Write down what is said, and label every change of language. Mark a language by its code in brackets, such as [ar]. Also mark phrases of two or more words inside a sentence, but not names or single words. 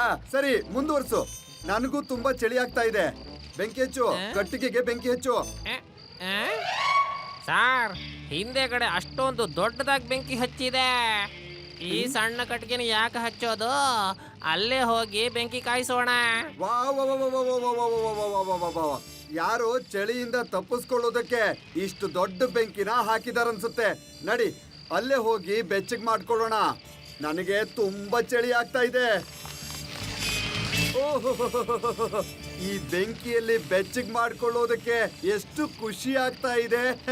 [kn] ಸರಿ, ಮುಂದುವರ್ಸು. ನನಗೂ ತುಂಬಾ ಚಳಿ ಆಗ್ತಾ ಇದೆ. ಬೆಂಕಿ ಹಚ್ಚು, ಕಟ್ಟಿಗೆಗೆ ಬೆಂಕಿ ಹಚ್ಚು. ಸಾರ್, ಹಿಂದೆಗಡೆ ಅಷ್ಟೊಂದು ದೊಡ್ಡದಾಗಿ ಬೆಂಕಿ ಹಚ್ಚಿದೆ. ಈ ಸಣ್ಣ ಕಟ್ಟಿಗೆನ ಯಾಕೆ ಹಚ್ಚೋದು? ಅಲ್ಲೇ ಹೋಗಿ ಬೆಂಕಿ ಕಾಯಿಸೋಣ. ವಾ ವಾ ವಾ ವಾ ವಾ ವಾ ವಾ ವಾ ವಾ ವಾ ವಾ ವಾ ವಾ. ಯಾರೋ ಚಳಿಯಿಂದ ತಪ್ಪಿಸ್ಕೊಳ್ಳೋದಕ್ಕೆ ಇಷ್ಟು ದೊಡ್ಡ ಬೆಂಕಿನ ಹಾಕಿದಾರನ್ಸುತ್ತೆ. ನಡಿ, ಅಲ್ಲೇ ಹೋಗಿ ಬೆಚ್ಚಗ್ ಮಾಡ್ಕೊಳ್ಳೋಣ. ನನಗೆ ತುಂಬಾ ಚಳಿ ಆಗ್ತಾ ಇದೆ. ಓಹೋ, ಈ ಬೆಂಕಿಯಲ್ಲಿ ಬೆಚ್ಚಗ್ ಮಾಡ್ಕೊಳ್ಳೋದಕ್ಕೆ ಎಷ್ಟು ಖುಷಿ ಆಗ್ತಾ ಇದೆ.